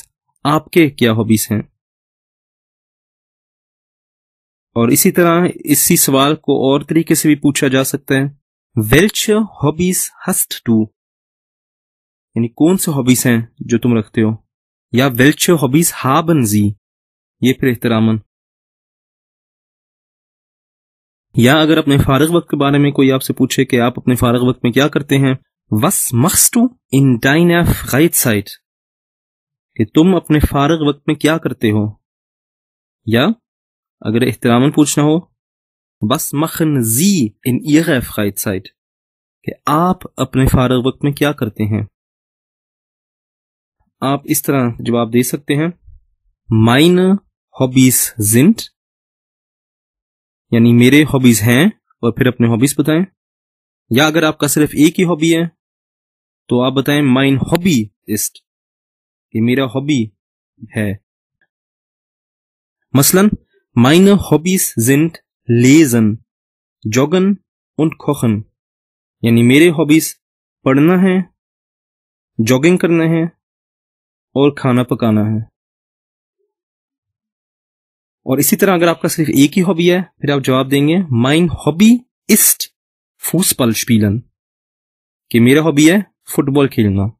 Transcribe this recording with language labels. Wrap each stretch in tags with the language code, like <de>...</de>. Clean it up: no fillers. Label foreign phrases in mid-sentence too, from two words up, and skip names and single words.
<ur>آپ کے کیا ہابیز ہیں۔ اور اسی طرح اسی سوال کو اور طریقے سے بھی پوچھا جا سکتا ہے,</ur> <de>Welche Hobbys hast du?</de> <ur>یعنی کون سے ہابیز ہیں جو تم رکھتے ہو.</ur> <de>या Welche Hobbys haben Sie?</de> <ur>یہ پھر احتراماً۔ یا اگر اپنے فارغ وقت کے بارے میں کوئی آپ سے پوچھے کہ آپ اپنے فارغ وقت میں کیا کرتے ہیں,</ur> <de>Was machst du in deiner Freizeit?</de> <ur>کہ تم اپنے فارغ وقت میں کیا کرتے ہو. یا اگر احتراماً پوچھنا ہو,</ur> <de>Was machen Sie in Ihrer Freizeit?</de> <ur>کہ آپ اپنے فارغ وقت میں کیا کرتے ہیں. آپ اس طرح جواب دے سکتے ہیں,</ur> <de>Meine Hobbys sind,</de> <ur>یعنی میرے ہابیز ہیں، اور پھر اپنے ہابیز بتائیں. یا اگر آپ کا صرف ایک ہی ہابی ہے تو آپ بتائیں</ur> <de>Mein Hobby ist,</de> <ur>کہ میرا ہابی ہے.</ur> <de>मसलन Meine Hobbys sind lesen, joggen und kochen,</de> <ur>یعنی میرے ہابیز پڑھنا ہے، جاگنگ کرنا ہے اور کھانا پکانا ہے. اور اسی طرح اگر آپ کا صرف ایک ہی ہابی ہے، پھر آپ جواب دیں گے</ur> <de>Mein Hobby ist Fußball spielen,</de> <ur>کہ میرا ہابی ہے فٹ بال کھیلنا.</ur>